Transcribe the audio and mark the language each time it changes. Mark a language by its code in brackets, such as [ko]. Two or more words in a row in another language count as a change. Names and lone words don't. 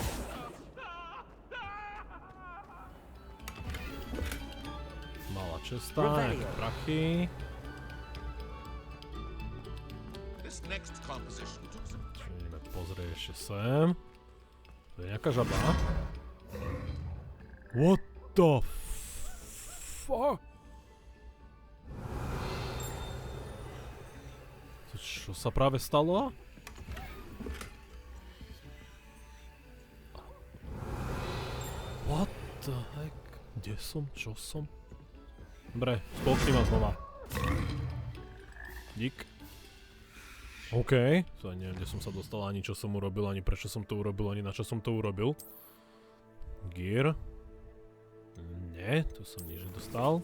[sk] Malá česta, nejaké prachy. Ideme pozrieť ešte sem. To je nejaká žaba. [en] What the fuck? [sk] To čo sa práve stalo? [en] What the heck? [sk] Kde som? Čo som? Dobre, spolkni ma znova. Dík. OK. To neviem, kde som sa dostal, ani čo som urobil, ani prečo som to urobil, ani na čo som to urobil. Gear. Nie, tu som nič nedostal.